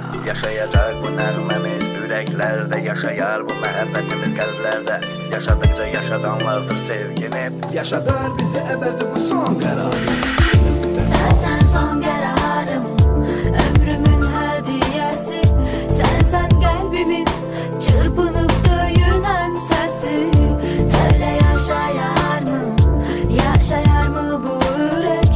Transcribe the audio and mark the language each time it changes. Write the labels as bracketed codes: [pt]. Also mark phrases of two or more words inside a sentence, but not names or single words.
[az] Yaşayacak bu nəğməmiz ürəklərdə, yaşayar bu məhəbbətimiz qəlblərdə. Yaşadıkca yaşadanlardır sevgini, yaşadar bizi əbədi bu son qərarı. [tr] Sen son kararım, ömrümün hediyesi. Sen kalbimin çırpınıp döyünen sesi. Söyle yaşayar mı, yaşayar mı bu yürek?